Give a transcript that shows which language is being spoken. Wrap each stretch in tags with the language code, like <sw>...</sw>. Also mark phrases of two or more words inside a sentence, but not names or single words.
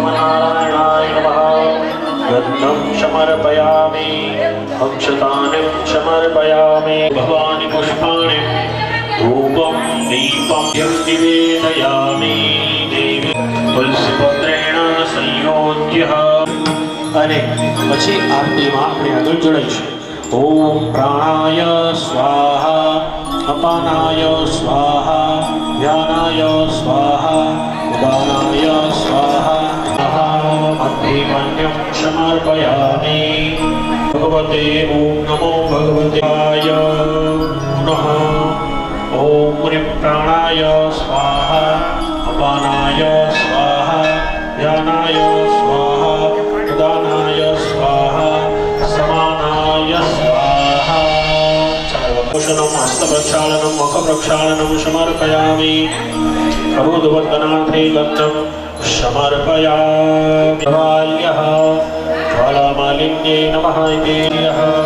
<sa>नारायणाय नमः गन्धं समर्पयामि अक्षतानि समर्पयामि भवानि पुष्पाणि धूपं दीपं निवेदयामि देवी तुलसीपत्रेण संयोज्य</sa> <gu>અને પછી આરતીમાં આપણે આગળ જોડાઈશું.</gu> <sa>ઓમ પ્રાણાય સ્વાહા અપાનાય સ્વાહા ધ્યાનાય સ્વાહા ઉદાનાય સ્વાહા અભિમન્યમ સમર્પયામિ ભગવતે ઓમ નમો ભગવતાય પુનઃ ઓમ હ્રીં પ્રાણાય સ્વાહા અપાનાય સ્વાહા ધ્યાનાય સ્વાહા ઉદાનાય સ્વાહા समानाय स्वाहा चारुभूषणं हस्तप्रक्षालनं मुखप्रक्षालनं समर्पयामि प्रबोधवर्धनार्थे गन्धं समर्पयामि बाल्यः ज्वालामालिन्ये नमः इत्येयः</sa>